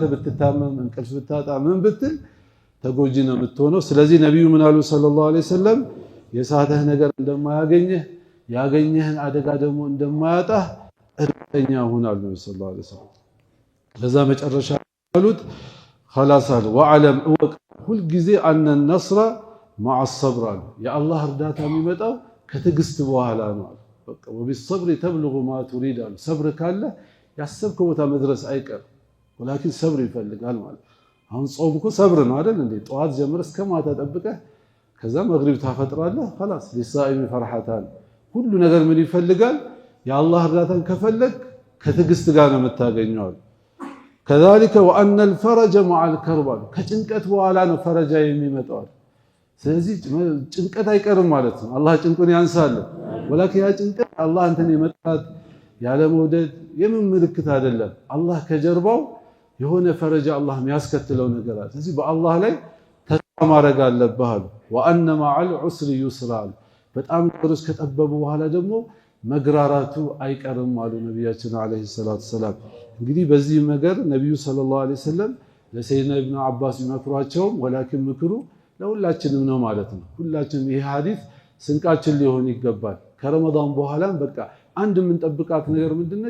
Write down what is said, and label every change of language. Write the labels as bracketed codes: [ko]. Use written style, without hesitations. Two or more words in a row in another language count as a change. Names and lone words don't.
[am] ብትታመም እንቅልፍ ብታጣ ምን ብትል ተጎጂ ነው የምትሆነው። ስለዚህ ነብዩ ምን አሉ [ar] صلى الله عليه وسلم [am] የሳተህ ነገር እንደማያገኝህ ያገኘህን አደጋ ደግሞ እንደማያጣህ እርግጠኛ ሁን አሉ [ar] صلى الله عليه وسلم። [am] ለዛ መጨረሻ አሉት خلاص አሉ ወዓለም እወቅ ሁል ጊዜ [ar] أن النصر مع الصبر [am] አሉ። የአላህ እርዳታ የሚመጣው ከትዕግስት በኋላ ነው አሉ። በቃ [ar] وبالصبر تبلغ ما تريد [am] አሉ። ሰብር ካለ ያሰብከው ቦታ መድረስ አይቀር ወላኪን ሰብር ይፈልጋል ማለት። አሁን ጾም እኮ ሰብር ነው አይደል እንዴ? ጠዋት ጀምረህ እስከ ማታ ጠብቀህ ከዛ መግሪብ ታፈጥራለህ [ar] خلاص للصائم فرحتان [am] ሁሉ ነገር ምን ይፈልጋል? የአላህ እርዳታን ከፈለግ ከትዕግስት ጋር ነው የምታገኘው። [ar] كذلك وان الفرج مع الكرب [am] ከጭንቀት በኋላ ነው ፈረጃ የሚመጣው። ስለዚህ ጭንቀት አይቀርም ማለት ነው። አላህ ጭንቁን ያንሳል። ወላኪን ያ ጭንቀት አላህ አንተን የመጣት ያለ መውደድ የምን ምልክት አይደለም። አላህ ከጀርባው የሆነ ፈረጃ አላህ የሚያስከትለው ነገር አለ። ስለዚህ በአላህ ላይ ተስፋ ማድረግ አለብህ አሉ። [ar] وأن مع العسر يسرا [am] አሉ። በጣም ነገሮች ከጠበቡ በኋላ ደግሞ መግራራቱ አይቀርም አሉ ነቢያችን [ar] عليه الصلاة والسلام። [am] እንግዲህ በዚህ ነገር ነቢዩ [ar] صلى الله عليه وسلم [am] ለሰይድና ኢብኑ አባስ ይመክሯቸውም ወላኪን ምክሩ ለሁላችንም ነው ማለት ነው። ሁላችንም ይሄ ሐዲስ ስንቃችን ሊሆን ይገባል። ከረመዳን በኋላም በቃ አንድ የምንጠብቃት ነገር ምንድነች?